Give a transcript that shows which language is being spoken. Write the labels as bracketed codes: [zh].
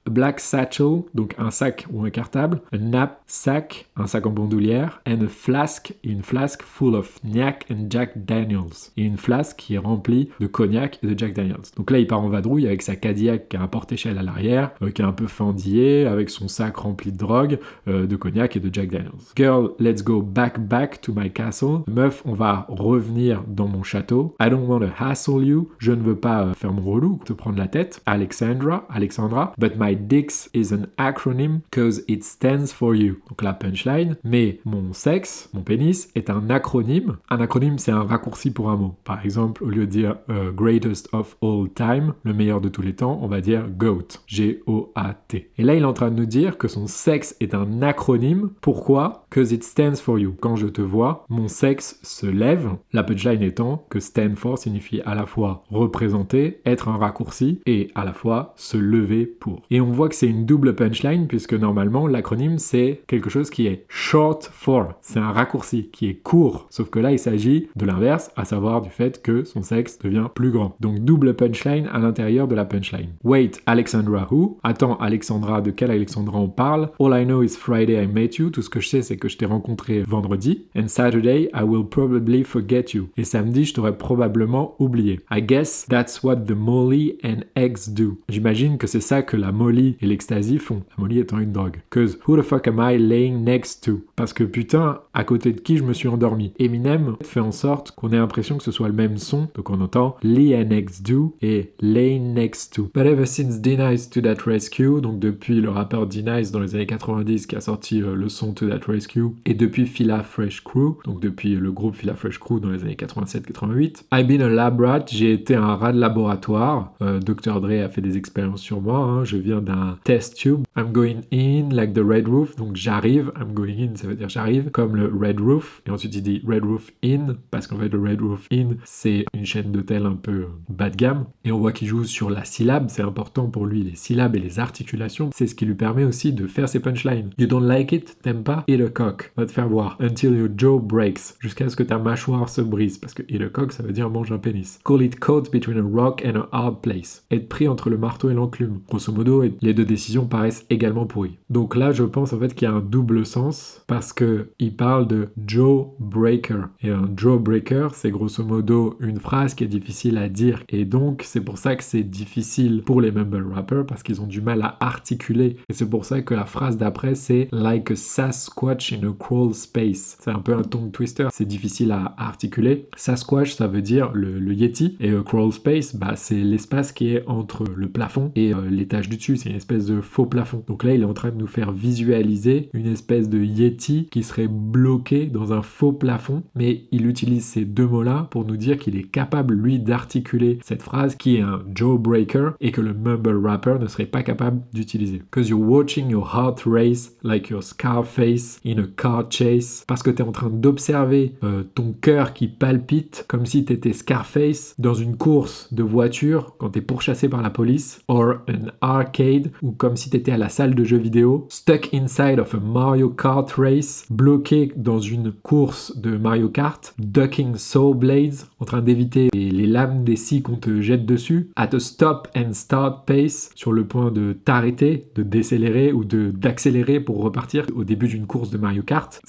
[en] A black satchel, [fr] donc un sac ou un cartable. [en] A knapsack, [fr] un sac en bandoulière. [en] And a flask, [fr] une flasque [en] full of cognac and Jack Daniels. [fr] Et une flasque qui est remplie de cognac et de Jack Daniels. Donc là, il part en vadrouille avec sa Cadillac qui a un porte-échelle à l'arrière, qui est un peu fendillé, avec son sac rempli de drogue, de cognac et de Jack Daniels. [en] Girl, let's go back to my castle. [fr] Meuf, on va revenir dans mon château. [en] I don't want to hassle you. [fr] Je ne veux pas faire mon relou, te prendre la tête. Alexandra. [en] But my dix is an acronym cause it stands for you. [fr] Donc la punchline. Mais mon sexe, mon pénis, est un acronyme. Un acronyme, c'est un raccourci pour un mot. Par exemple, au lieu lieu de dire [en] greatest of all time, [fr] le meilleur de tous les temps, on va dire GOAT, G-O-A-T. Et là, il est en train de nous dire que son sexe est un acronyme. Pourquoi? [en] Because it stands for you. [fr] Quand je te vois, mon sexe se lève. La punchline étant que stand for signifie à la fois représenter, être un raccourci, et à la fois se lever pour. Et on voit que c'est une double punchline, puisque normalement, l'acronyme, c'est quelque chose qui est short for. C'est un raccourci qui est court. Sauf que là, il s'agit de l'inverse, à savoir du fait que son sexe devient plus grand. Donc, double punchline à l'intérieur de la punchline. [en] Wait, Alexandra who? [fr] Attends, Alexandra, de quelle Alexandra on parle? [en] All I know is Friday I met you. [fr] Tout ce que je sais, c'est que je t'ai rencontré vendredi. [en] And Saturday, I will probably forget you. [fr] Et samedi, je t'aurais probablement oublié. [en] I guess that's what the Molly and eggs do. [fr] J'imagine que c'est ça que la Molly et l'ecstasy font. La Molly étant une drogue. [en] Cause who the fuck am I laying next to? [fr] Parce que putain, à côté de qui je me suis endormi? Eminem fait en sorte qu'on ait l'impression que ce soit le même son. Donc on entend [en] Lee and eggs do [fr] et [en] lay next to. But ever since D-Nice to That Rescue, [fr] donc depuis le rappeur D-Nice dans les années 90 qui a sorti le son To That Rescue, et depuis Fila Fresh Crew, donc depuis le groupe Fila Fresh Crew dans les années 87-88, [en] I've been a lab rat, [fr] j'ai été un rat de laboratoire. Dr. Dre a fait des expériences sur moi, hein. Je viens d'un test tube. [en] I'm going in like the red roof, [fr] donc j'arrive, [en] I'm going in, [fr] ça veut dire j'arrive, comme le red roof, et ensuite il dit red roof in, parce qu'en fait le red roof in, c'est une chaîne d'hôtel un peu bas de gamme, et on voit qu'il joue sur la syllabe, c'est important pour lui, les syllabes et les articulations, c'est ce qui lui permet aussi de faire ses punchlines. [en] You don't like it, [fr] t'aimes pas? [en] Eat a cock, [fr] va te faire voir. [en] Until your jaw breaks, [fr] jusqu'à ce que ta mâchoire se brise, parce que [en] eat a cock, [fr] ça veut dire mange un pénis. [en] Call it caught between a rock and a hard place. [fr] Être pris entre le marteau et l'enclume. Grosso modo, les deux décisions paraissent également pourries. Donc là, je pense en fait qu'il y a un double sens, parce que il parle de jawbreaker. Et un jawbreaker, c'est grosso modo une phrase qui est difficile à dire, et donc c'est pour ça que c'est difficile pour les mumble rappers, parce qu'ils ont du mal à articuler, et c'est pour ça que la phrase d'après c'est [en] like a Sasquatch in a crawl space. [fr] C'est un peu un tongue twister, c'est difficile à articuler. Sasquatch, ça veut dire le Yeti, et crawl space, bah, c'est l'espace qui est entre le plafond et l'étage du dessus, c'est une espèce de faux plafond. Donc là, il est en train de nous faire visualiser une espèce de Yeti qui serait bloqué dans un faux plafond, mais il utilise ces deux mots-là pour nous dire qu'il est capable, lui, d'articuler cette phrase qui est un jawbreaker et que le mumble rapper ne serait pas capable d'utiliser. [en] Cause you're watching your heart race like your Scarface in a car chase. [fr] Parce que t'es en train d'observer ton cœur qui palpite comme si t'étais Scarface dans une course de voiture quand t'es pourchassé par la police, [en] or an arcade, [fr] ou comme si t'étais à la salle de jeux vidéo, [en] stuck inside of a Mario Kart race, [fr] bloqué dans une course de Mario Kart, [en] ducking saw blades, [fr] en train d'éviter les lames des scies qu'on te jette dessus, [en] at a stop and start pace, [fr] sur le point de t'arrêter, de décélérer ou d'accélérer pour repartir au début d'une course de Mario Kart.